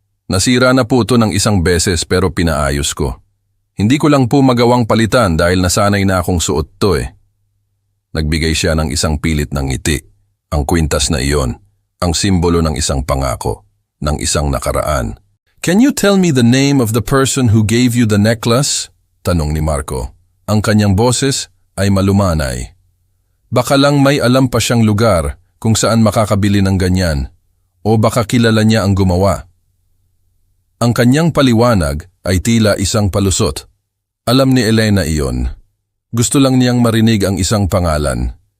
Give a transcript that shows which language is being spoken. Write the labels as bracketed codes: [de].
[tl] Nasira na po ito ng isang beses pero pinaayos ko. Hindi ko lang po magawang palitan dahil nasanay na akong suot to eh. Nagbigay siya ng isang pilit ng ngiti. Ang kwintas na iyon, ang simbolo ng isang pangako, ng isang nakaraan. [en] Can you tell me the name of the person who gave you the necklace? [tl] Tanong ni Marco. Ang kanyang boses ay malumanay. Baka lang may alam pa siyang lugar kung saan makakabili ng ganyan. O baka kilala niya ang gumawa. Ang kanyang paliwanag ay tila isang palusot. Alam ni Elena iyon. Gusto lang niyang marinig ang isang pangalan.